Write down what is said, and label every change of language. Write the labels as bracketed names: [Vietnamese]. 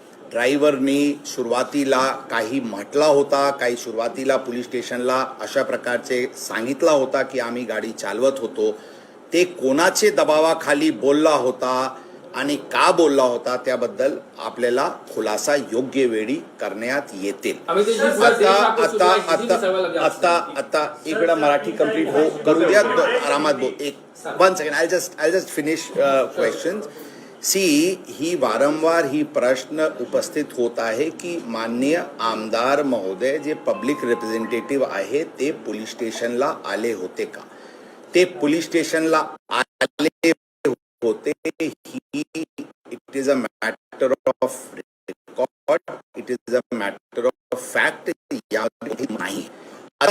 [Marathi] ड्रायव्हरनी सुरुवातीला काही म्हटला होता, काही सुरुवातीला पोलीस स्टेशनला अशा प्रकारचे सांगितला होता की आम्ही गाडी चालवत होतो. ते कोणाचे दबावाखाली बोलला होता आणि का बोलला होता त्याबद्दल आपल्याला खुलासा योग्य वेळी करण्यात येतील. आता एक वेळा मराठी कंप्लीट हो करू द्या, आरामात बोल. [English] एक 1 second, I just finish question. [Marathi] ही वारंवार ही प्रश्न उपस्थित होत आहे की माननीय आमदार महोदय जे पब्लिक रिप्रेझेंटेटिव्ह आहे ते पोलीस स्टेशनला आले होते का? ते पोलीस स्टेशनला आले होते. [English] It is a matter of record, it is a matter of fact. [Marathi] नाही आता